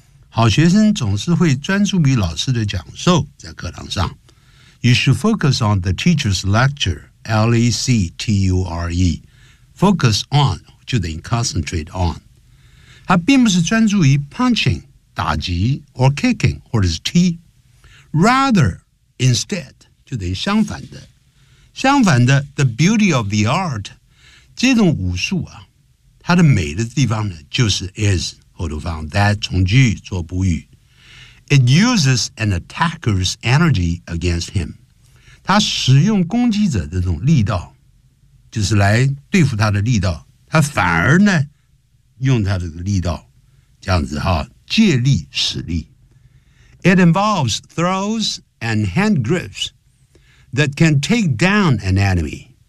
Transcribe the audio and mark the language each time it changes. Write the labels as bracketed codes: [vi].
[zh] 好学生总是会专注于老师的讲授在课堂上。 [en] You should focus on the teacher's lecture, L-E-C-T-U-R-E. Focus on, [zh] 就等于 [en] concentrate on. [zh] 它并不是专注于 punching, 打击 [en] or kicking, [zh] 或者是踢。 [en] Rather, instead, [zh] 就等于相反的。相反的 [en] the beauty of the art, [zh] 这种武术啊，它的美的地方呢，就是 is, 后头放 that, 从句做补语。 [en] It uses an attacker's energy against him. [zh] 他使用攻击者的这种力道，就是来对付他的力道。他反而呢，用他的力道，这样子哈，借力使力。 [en] It involves throws and hand grips that can take down an enemy.